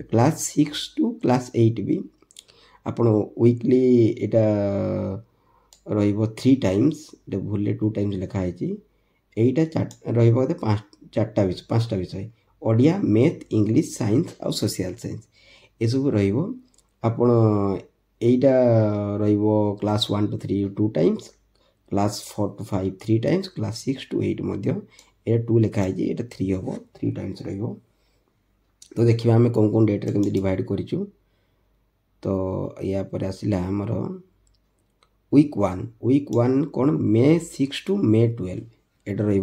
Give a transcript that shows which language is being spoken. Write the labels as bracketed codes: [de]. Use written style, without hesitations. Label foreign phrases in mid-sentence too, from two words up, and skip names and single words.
[en] class 6 to class 8 [or] ବି ଆପଣ ୱିକଲି ଏଇଟା ରହିବ 3 times। ଏଇଟା ଭୁଲରେ 2 times ଲେଖା ହେଇଛି। এইটা ରହିବ ବୋଧେ 5ଟା ବିଷୟ, ଓଡ଼ିଆ, ମ୍ୟାଥ୍, ଇଂଲିଶ, ସାଇନ୍ସ ଆଉ [en] social science [or] ଏସବୁ ରହିବ। ଆପଣ এইটা ରହିବ କ୍ଲାସ୍ 1 to 3 2 times, କ୍ଲାସ୍ 4 to 5 3 times, କ୍ଲାସ୍ 6 to 8 ମଧ୍ୟ ଏଇଟା 2 ଲେଖା ହେଇଛି, ଏଇଟା 3 ହେବ, 3 times ରହିବ। ତ ଦେଖିବା ଆମେ କେଉଁ ଡେଟ୍ରେ କେମିତି ଡିଭାଇଡ଼ କରିଛୁ। ତ ୟା ପରେ ଆସିଲା ଆମର ୱିକ୍ 1। ୱିକ୍ 1 କ'ଣ [en] May 6 to May 12 [or] ଏଇଟା ରହିବ।